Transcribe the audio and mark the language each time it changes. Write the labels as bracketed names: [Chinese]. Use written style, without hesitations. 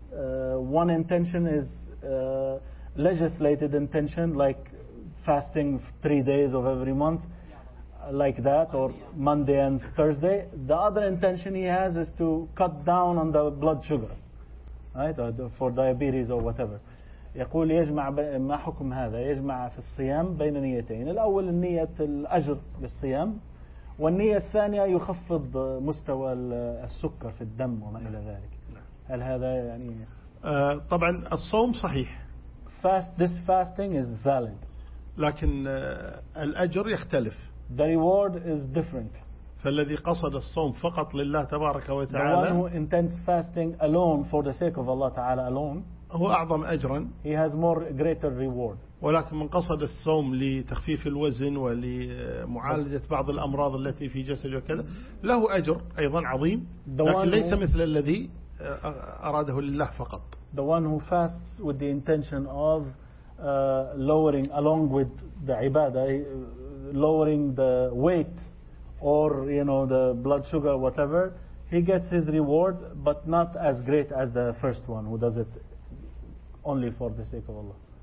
[English] One intention is legislated intention, like fasting 3 days of every month, like that, or Monday and Thursday. The other intention he has is to cut down on the blood sugar, right, for diabetes or whatever. [Arabic] يقول يجمع ما حكم هذا يجمع في الصيام بين نيتين الأول نية الأجر للصيام والنية الثانية يخفض مستوى السكر في الدم وما إلى ذلك هل هذا يعني طبعا الصوم صحيح [English] this fasting is valid [Arabic] لكن الأجر يختلف [English] the reward is different ف [Arabic] فالذي قصد الصوم فقط لله تبارك وتعالى. [English] The one who intends fasting alone for the sake of Allah Ta'ala alone. [Arabic] هو أعظم أجرا. [English] He has more greater reward. [Arabic] ولكن من قصد الصوم لتخفيف الوزن ولمعالجة بعض الأمراض التي في جسده وكذا له أجر أيضا عظيم. لكن ليس مثل الذي أراده لله فقط. [English] The one who fasts with the intention of lowering along with the ibadah, lowering the weight or you know the blood sugar whatever, he gets his reward but not as great as the first one who does it only for the sake of Allah.